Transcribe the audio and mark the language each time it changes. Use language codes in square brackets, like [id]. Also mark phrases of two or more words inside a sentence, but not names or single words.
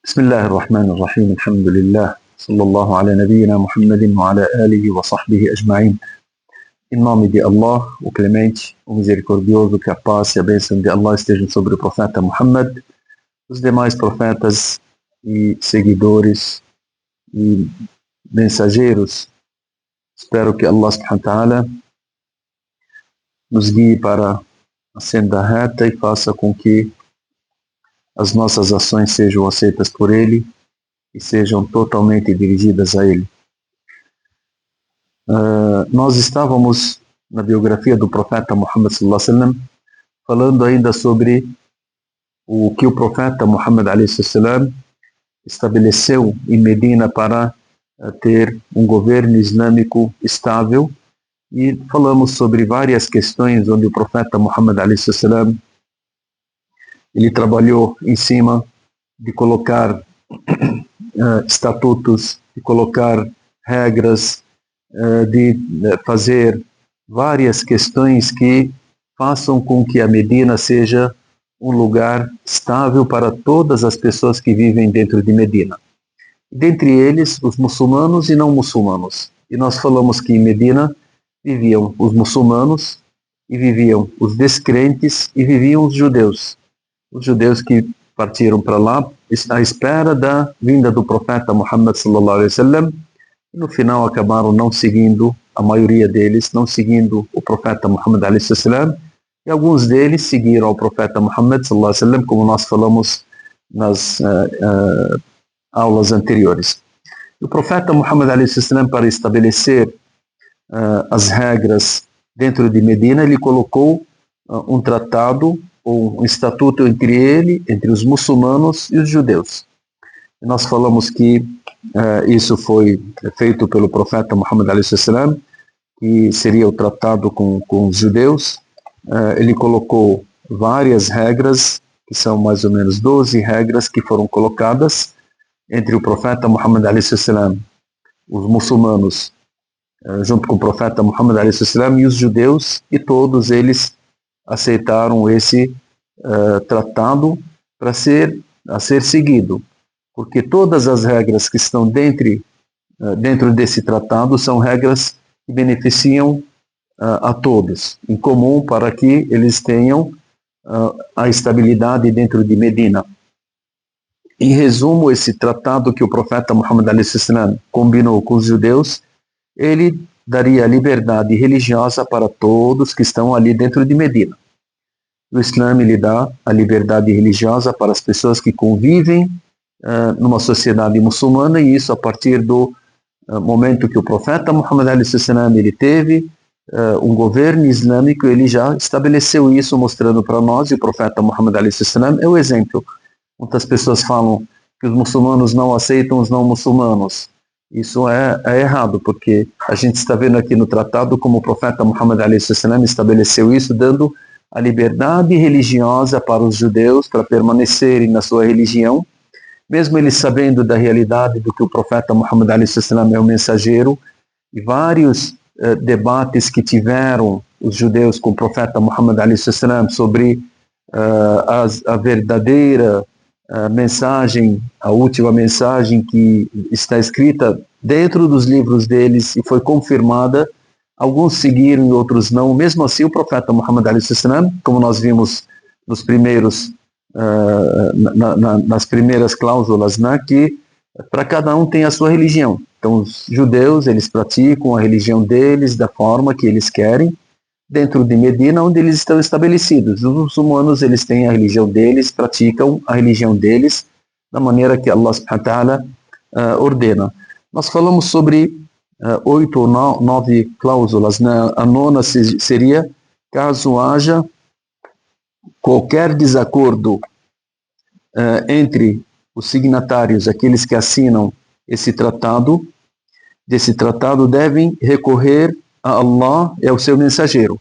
[ar] بسم الله الرحمن الرحيم الحمد لله صلى الله على نبينا Muhammad وعلى آله وصحبه أجمعين. [pt] Em nome de Allah, o Clemente, o Misericordioso, que a paz e a bênção de Allah estejam sobre o profeta Muhammad, os demais profetas e seguidores e mensageiros. Espero que Allah [ar] سبحانه وتعالى [pt] nos guie para a senda reta e faça com que as nossas ações sejam aceitas por Ele e sejam totalmente dirigidas a Ele. Nós estávamos na biografia do profeta Muhammad [ar] صلى الله عليه وسلم [pt] falando ainda sobre o que o profeta Muhammad [ar] عليه وسلم [pt] estabeleceu em Medina para ter um governo islâmico estável, e falamos sobre várias questões onde o profeta Muhammad [ar] عليه وسلم [pt] ele trabalhou em cima de colocar estatutos, de colocar regras, de fazer várias questões que façam com que a Medina seja um lugar estável para todas as pessoas que vivem dentro de Medina. Dentre eles, os muçulmanos e não muçulmanos. E nós falamos que em Medina viviam os muçulmanos, e viviam os descrentes, e viviam os judeus. Os judeus que partiram para lá à espera da vinda do profeta Muhammad [ar] صلى الله عليه وسلم, [pt] e no final acabaram não seguindo, a maioria deles não seguindo o profeta Muhammad [ar] عليه وسلم, [pt] e alguns deles seguiram o profeta Muhammad [ar] صلى الله عليه وسلم, [pt] como nós falamos nas aulas anteriores. O profeta Muhammad [ar] عليه وسلم, [pt] para estabelecer as regras dentro de Medina, ele colocou um tratado ou um estatuto entre ele, entre os muçulmanos e os judeus. E nós falamos que isso foi feito pelo profeta Muhammad [ar] عليه وسلم, [pt] que seria o tratado com os judeus. Ele colocou várias regras, que são mais ou menos 12 regras que foram colocadas entre o profeta Muhammad [ar] عليه وسلم, [pt] os muçulmanos, junto com o profeta Muhammad [ar] عليه وسلم, [pt] e os judeus, e todos eles aceitaram esse tratado para ser seguido, porque todas as regras que estão dentro desse tratado são regras que beneficiam a todos, em comum, para que eles tenham a estabilidade dentro de Medina. Em resumo, esse tratado que o profeta Muhammad [ar] عليه وسلم [pt] combinou com os judeus, ele daria liberdade religiosa para todos que estão ali dentro de Medina. O Islã lhe dá a liberdade religiosa para as pessoas que convivem numa sociedade muçulmana, e isso a partir do momento que o profeta Muhammad [ar] عليه وسلم [pt] ele teve um governo islâmico, ele já estabeleceu isso, mostrando para nós, e o profeta Muhammad [ar] عليه وسلم [pt] é o exemplo. Muitas pessoas falam que os muçulmanos não aceitam os não muçulmanos. Isso é errado, porque a gente está vendo aqui no tratado como o profeta Muhammad [ar] عليه وسلم [pt] estabeleceu isso, dando a liberdade religiosa para os judeus para permanecerem na sua religião, mesmo eles sabendo da realidade do que o profeta Muhammad [ar] عليه وسلم [pt] é o mensageiro. E vários debates que tiveram os judeus com o profeta Muhammad [ar] عليه وسلم [pt] sobre a verdadeira mensagem, a última mensagem que está escrita dentro dos livros deles e foi confirmada. Alguns seguiram e outros não. Mesmo assim, o profeta Muhammad [ar] عليه وسلم, [pt] como nós vimos nos primeiros, nas primeiras cláusulas, né, que para cada um tem a sua religião. Então, os judeus, eles praticam a religião deles da forma que eles querem, dentro de Medina, onde eles estão estabelecidos. Os muçulmanos, eles têm a religião deles, praticam a religião deles da maneira que Allah [ar] سبحانه وتعالى [pt] ordena. Nós falamos sobre 8 ou 9 cláusulas, né? A nona seria caso haja qualquer desacordo entre os signatários, aqueles que assinam esse tratado, desse tratado devem recorrer a Allah e ao seu mensageiro.